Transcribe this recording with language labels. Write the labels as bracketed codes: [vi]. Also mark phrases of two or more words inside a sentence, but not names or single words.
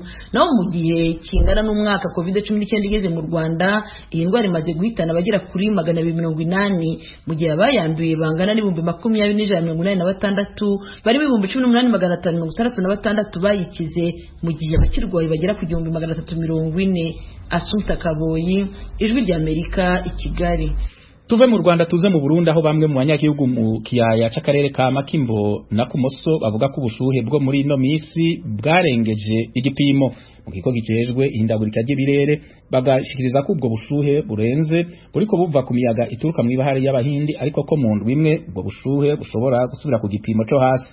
[rw] Naho mu gihe kingana n'umwaka COVID-19 igeze mu Rwanda, iyi ndwara imaze guhitana abagera kuri 280, mu gihe abayanduye bangana n'ibihumbi 20,186, bari 18,566 bayikize, mu gihe abakirwaye bagera ku 340. Asumta Kaboyi, Ijwi rya Amerika, i Kigali. [rn] Tuve mu Rwanda tuze mu Burundi, aho bamwe mu banyagihugu mu kiyaya c'akarere ka Makimbo na Kumoso bavuga ko ubushuhe bwo muri ino misi bwarengeje igipimo. Mu kigo gicejwe ihindagurika ry'ibirere bagashikiriza ko ubwo bushuhe burenze buriko buva ku miyaga ituruka mu ibahari y'Abahindi, ariko ko mu ndwi imwe ubwo bushuhe bushobora gusubira ku gipimo cyo hasi.